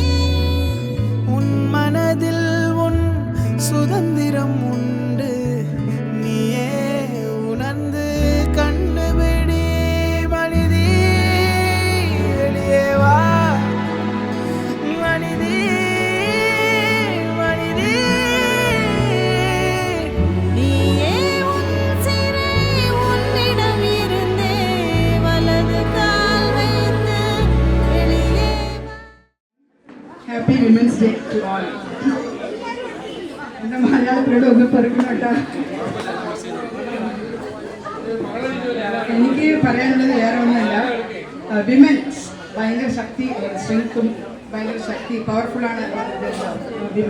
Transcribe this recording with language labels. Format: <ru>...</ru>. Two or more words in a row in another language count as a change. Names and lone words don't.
<ta>உன் மனதில் உன் சுதந்திரம் உண்டு நீயே உணர்ந்து கண்டுபிடி மனிதே வெளியே வா மனிதே மனிதே நீயே உன் சிறை உன்னிடம் இருந்தே வலது கால் வைத்து வெளியே</ta> <en>happy women's day to all.</en> <ml>എൻ്റെ മലയാളത്തിലൂടെ ഒന്ന് പെറുക്കണോട്ടാ. എനിക്ക് പറയാനുള്ളത് വേറെ ഒന്നുമല്ല. വിമൻസ് ഭയങ്കര ശക്തി, സ്ട്രെങ്ത്തും ഭയങ്കര ശക്തി, പവർഫുള്ളാണ് വിമൻ.</ml>